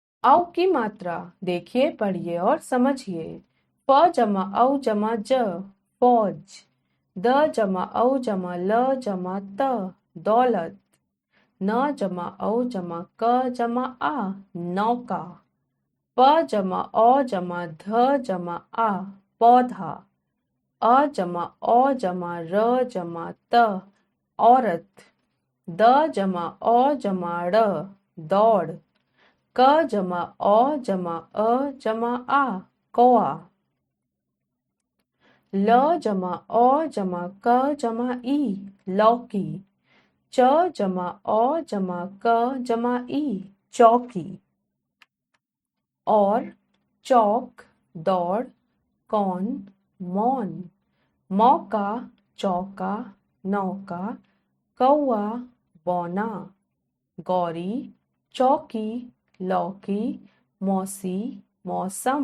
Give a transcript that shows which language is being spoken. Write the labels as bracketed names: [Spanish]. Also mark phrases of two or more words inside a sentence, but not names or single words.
[Hindi] औ की मात्रा देखिए, पढ़िए और समझिए। फ जमा औ जमा ज, फौज। द जमा औ जमा ल जमा त, दौलत। न जमा औ जमा क जमा आ, नौका। प जमा औ जमा ध जमा आ, पौधा। अ जमा औ जमा र जमा त, औरत। द जमा औ जमा ड़, दौड़। क जमा औ जमा अ जमा आ, कौआ। ल जमा औ जमा क जमा ई, लौकी। च जमा औ जमा क जमा ई, चौकी। और, चौक, दौड़, कौन, मौन। मौका, चौका, नौका, कौआ, बौना। गौरी, चौकी, लौकी, मौसी, मौसम।